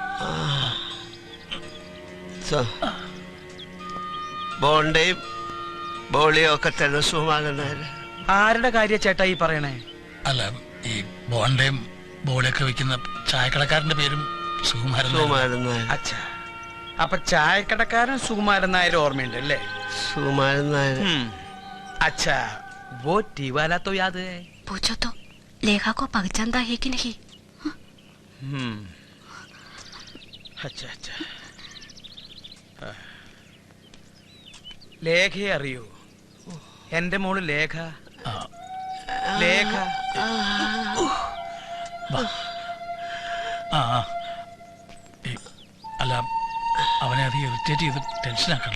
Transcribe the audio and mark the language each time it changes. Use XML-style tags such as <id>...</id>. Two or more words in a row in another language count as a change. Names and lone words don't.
<ml>ബോണ്ടയും ബോളിയും ഒക്കെ തന്നെ സുകുമാരൻ നായർ. ആരുടെ കാര്യ ചേട്ടാ ഈ പറയണേ? അല്ല, ഈ ബോണ്ടയും ബോളിയൊക്കെ വെക്കുന്ന ചായക്കടക്കാരന്റെ പേരും സുകുമാരൻ നായർ. അച്ഛാ, അപ്പൊ ചായക്കടക്കാരൻ സുകുമാരൻ നായർ ഓർമ്മയുണ്ട് അല്ലേ? സുകുമാരൻ നായർ.</ml> <hi>अच्छा वो टी वाला तो याद है? पूछो तो लेखा को पहचानता है कि नहीं? अच्छा अच्छा.</hi> <ml>ലേഖയെ അറിയോ? എന്റെ മോള് ലേഖ. ലേഖ. അല്ല, അവനെ അത് ഇറിറ്റേറ്റ് ചെയ്ത് ടെൻഷൻ ആക്കണ്ട.</ml>